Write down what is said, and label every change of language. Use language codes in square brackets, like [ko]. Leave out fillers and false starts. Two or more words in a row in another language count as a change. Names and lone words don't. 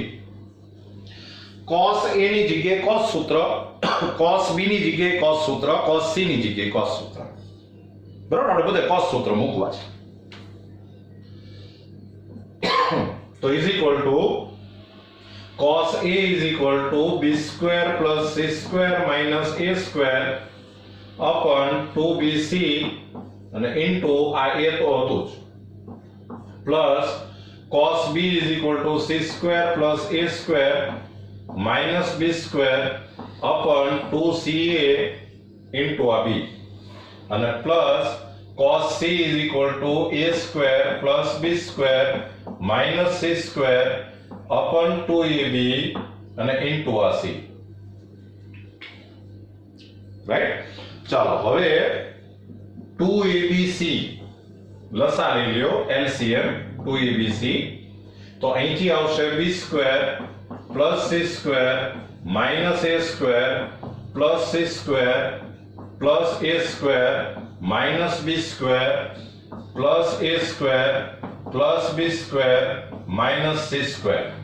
[gu] cos a ની જગ્યાએ cos સૂત્ર, cos b ની જગ્યાએ cos સૂત્ર, cos c ની જગ્યાએ cos સૂત્ર. બરાબર, આપણે બધે cos સૂત્ર મૂકવા છે. તો [en] is equal to cos a is equal to b square plus c square minus a square upon 2bc [gu] અને into આ a તો હતું જ, [en] plus cos b is equal to c square plus a square minus b square upon 2ca into આ b, અને plus cos c is equal to a square plus b square minus c square upon 2ab અને into આ c. [gu] રાઈટ. ચાલો હવે 2abc લસા લઈ લ્યો, LCM 2abc. તો અહીંથી આવશે [en] b square plus c square minus a square plus c square plus a square minus b square plus a square plus b square minus c square.